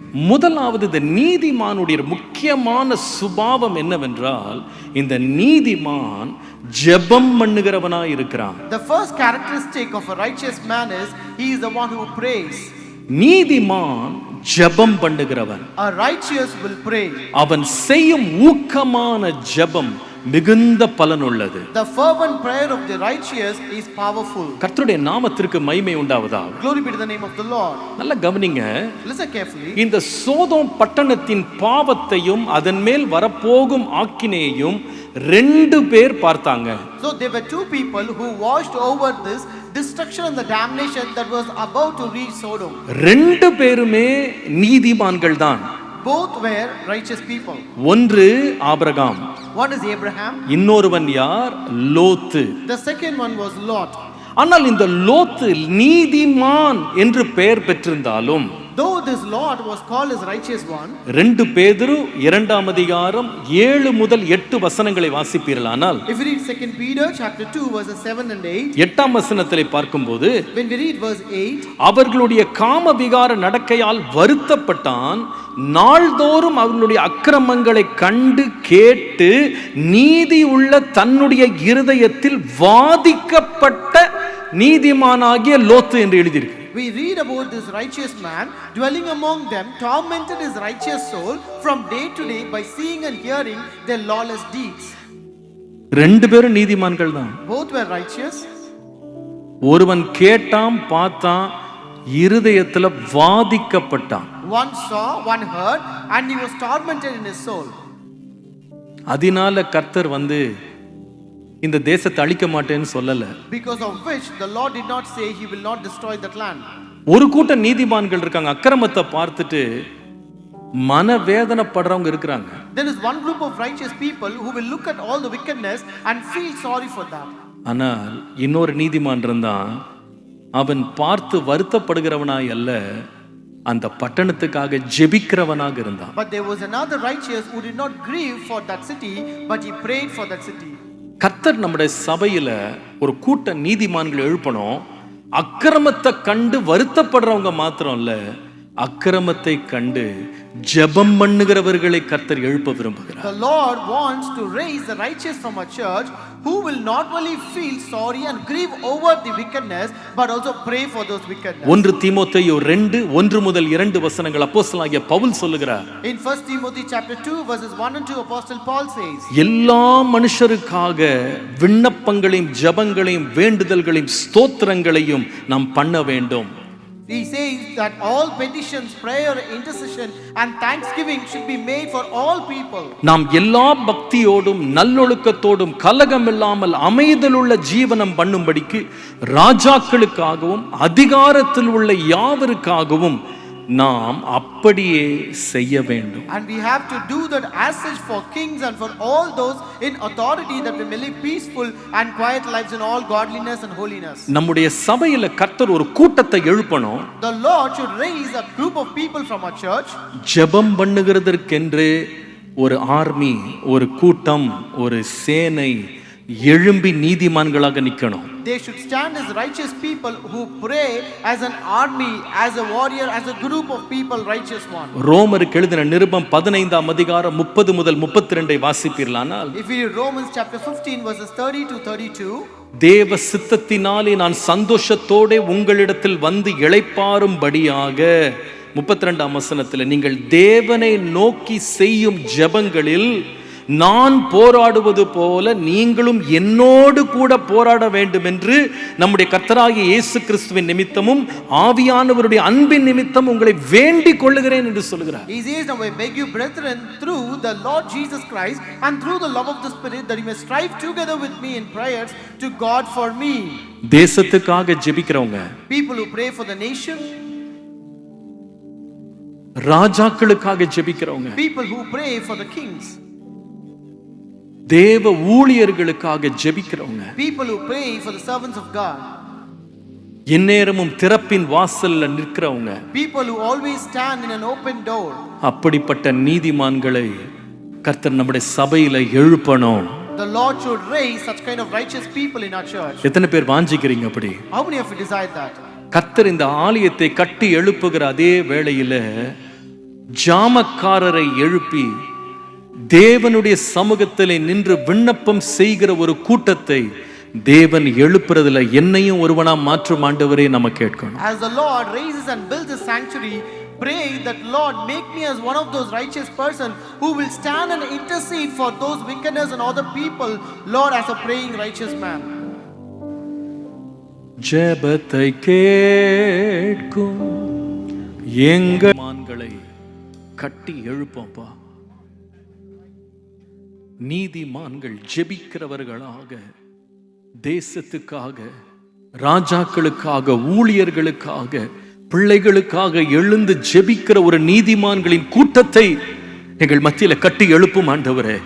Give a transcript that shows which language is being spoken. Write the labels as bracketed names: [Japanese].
[Tamil] முதலாவது இந்த நீதிமானுடைய முக்கியமான சுபாவம் என்னவென்றால், இந்த நீதிமான் ஜெபம் பண்ணுகிறவனாய் இருக்கிறான். [English] The first characteristic of a righteous man is he is the one who prays. [Tamil] நீதிமான் ஜெபம் பண்ணுகிறவன். [English] A righteous will pray. [Tamil] அவன் செய்யும் ஊக்கமான ஜெபம் மிகுந்த பலன் உள்ளது. [English] The fervent prayer of the righteous is powerful. [Tamil] கர்த்தருடைய நாமத்திற்கு மகிமை உண்டாவதாக. [English] Glory be to the name of the Lord. [Tamil] நல்ல கவனிங்க. [English] Listen carefully. [Tamil] இந்த சோதோம் பட்டணத்தின் பாவத்தையும் அதன் மேல் வரப்போகும் ஆக்கினையையும் 2 பேர் பார்த்தாங்க. [English] So there were 2 people who watched over this destruction and the damnation that was about to reach Sodom. [Tamil] 2 பேருமே நீதிமான்கள் தான். [English] Both were righteous people. [Tamil] ஒன்று ஆபிரகாம். [English] One is Abraham. [Tamil] இன்னொருவன் யார்? லோத்து. [English] The second one was Lot. [Tamil] ஆனால் இந்த லோத்து நீதிமான் என்று பெயர் பெற்றிருந்தாலும், [English] though this Lot was called as righteous one, [Tamil] 2 பேதுரு 2ஆம் அதிகாரம் 7 முதல் 8 வசனங்களை வாசிப்பீர்களானால், [English] if we read 2 Peter chapter 2 verses 7 and 8, [Tamil] 8ஆம் வசனத்திலே பார்க்கும்போது, [English] when we read verse 8, [Tamil] அவர்களுடைய காம விகார நடக்கையால் வருத்தப்பட்டான், நாள்தோறும் அவர்களுடைய அக்கிரமங்களை கண்டு கேட்டு நீதி உள்ள தன்னுடைய இருதயத்தில் வாதிக்கப்பட்ட நீதிமானாகிய லோத்து என்று எழுதியிருக்கு. [English] we read about this righteous man dwelling among them, tormented his righteous soul from day to day by seeing and hearing their lawless deeds. [Tamil] 2 பேரும் நீதிமான்கள் தான். [English] Both were righteous. [Tamil] ஒருவன் கேட்டான், பார்த்தான், இருதயத்துல வாதிக்கப்பட்டான். [English] One saw, one heard, and he was tormented in his soul. [Tamil] அதனால கர்த்தர் இந்த தேசத்தை அழிக்க மாட்டேன்னு சொல்லல. [English] Because of which the Lord did not say he will not destroy that land. [Tamil] ஒரு கூட்ட நீதிமான்கள் இருக்காங்க, அக்கிரமத்தை பார்த்துட்டு மனவேதனைப்படுறவங்க இருக்காங்க. [English] There is one group of righteous people who will look at all the wickedness and feel sorry for that. [Tamil] ஆனால் இன்னொரு நீதிமான் இருந்தான், அவன் பார்த்து வருத்தப்படுகிறவனாய் அல்ல, அந்த பட்டணத்துக்காக ஜெபிக்கிறவனாக இருந்தான். [English] But there was another righteous who did not grieve for that city, but he prayed for that city. [Tamil] கர்த்தர் நம்முடைய சபையில ஒரு கூட்ட நீதிமான்கள் எழுப்பணும். அக்கிரமத்தை கண்டு வருத்தப்படுறவங்க மாத்திரம் இல்ல, அக்கிரமத்தை கண்டு ஜெபம் பண்ணுகிறவர்களை கர்த்தர் எழுப்ப விரும்புகிறார். [English] The Lord wants to raise the righteous from a church who will not only feel sorry and grieve over the wickedness but also pray for those wickedness. [Tamil] 1 தீமோத்தேயு 2:1 முதல் 2 வசனங்கள் அப்போஸ்தலனாகிய பவுல் சொல்லுகிறார். [English] In 1 Timothy chapter 2 verses 1 and 2, Apostle Paul says, [Tamil] எல்லா மனுஷருக்காக விண்ணப்பங்களையும் ஜெபங்களையும் வேண்டுதல்களையும் ஸ்தோத்திரங்களையும் நாம் பண்ண வேண்டும். [English] He says that all petitions, prayer, intercession and thanksgiving should be made for all people. [Tamil] நாம் எல்லா பக்தியோடும் நல்லொழுக்கத்தோடும் கலகம் இல்லாமல் அமைதலுள்ள ஜீவனம் பண்ணும்படிக்கு ராஜாக்களுக்காகவும் அதிகாரத்தில் உள்ள யாவருக்காகவும் நாம் அப்படியே செய்ய வேண்டும். [English] And we have to do that as such for kings and for all those in authority, that we may live peaceful and quiet lives in all godliness and holiness. [Tamil] நம்முடைய சபையில கர்த்தர் ஒரு கூட்டத்தை எழுப்பணும். [English] The Lord should raise a group of people from our church. [Tamil] ஜெபம் பண்ணுகிறதற்கென்று ஒரு army, ஒரு கூட்டம், ஒரு சேனை எழும்பி நீதிமான்களாக நிக்கணும். [English] They should stand as righteous people who pray as an army, as a warrior, as a group of people, righteous one. [Tamil] ரோமருக்கு எழுதின நிருபம் 15ஆம் அதிகாரம் 30 முதல் 32 வாசிப்பீர்களானால், [English] if we read Romans chapter 15 verses 30 to 32, [Tamil] தேவ சித்தத்தினாலே நான் சந்தோஷத்தோட உங்களிடத்தில் வந்து இளைப்பாறும்படியாக, 32ஆம் வசனத்தில், நீங்கள் தேவனை நோக்கி செய்யும் ஜெபங்களில் நான் போராடுவது போல நீங்களும் என்னோடு கூட போராட வேண்டும் என்று நம்முடைய கர்த்தராகிய இயேசு கிறிஸ்துவின் நிமித்தமும் ஆவியானவருடைய அன்பின் நிமித்தம் உங்களை வேண்டிக் கொள்ளுகிறேன் என்று சொல்கிறார். [English] He says, now I beg you brethren through the Lord Jesus Christ and through the love of the Spirit, that you may strive together with me in prayers to God for me. [Tamil] தேசத்துக்காக ஜெபிக்கிறவங்க, [English] people who pray for the nation, [Tamil] ராஜாக்களுக்காக ஜெபிக்கிறவங்க, [English] people who pray for the kings, [Tamil] தேவ ஊழியர்களுக்காக ஜெபிக்கிறவங்க, [English] people who pray for the servants of God, [Tamil] எந்நேரமும் திறப்பின் வாசல்ல நிற்கிறவங்க, [English] people who always stand in an open door. [Tamil] அப்படிப்பட்ட நீதிமான்களை கர்த்தர் நம்முடைய சபையில எழுப்பணும். [English] The Lord should raise such kind of righteous people in our church. [Tamil] எத்தனை பேர் வாஞ்சிக்கிறீங்க அப்படி? [English] How many of you desire that? [Tamil] கர்த்தர் இந்த ஆலயத்தை கட்டி எழுப்புகிற அதே வேளையில ஜாமக்காரரை எழுப்பி தேவனுடைய சமூகத்திலே நின்று விண்ணப்பம் செய்கிற ஒரு கூட்டத்தை தேவன் எழுப்புறதுல என்னையும் ஒருவனா மாற்றும் ஆண்டவரே நம்ம கேட்கணும். [English] As the Lord raises and builds a sanctuary, pray that Lord make me as one of those righteous person who will stand and intercede for those wickedness and other people, Lord, as a praying righteous man. [Tamil] ஜெபத்தை கேட்கும் எங்கள் மான்களை கட்டி எழுப்போம்ப்பா. நீதிமான்கள் ஜெபிக்கிறவர்களாக, தேசத்துக்காக, ராஜாக்களுக்காக, ஊழியர்களுக்காக, பிள்ளைகளுக்காக எழுந்து ஜெபிக்கிற ஒரு நீதிமான்களின் கூட்டத்தை எங்கள் மத்தியில கட்டி எழுப்பும் ஆண்டவரே.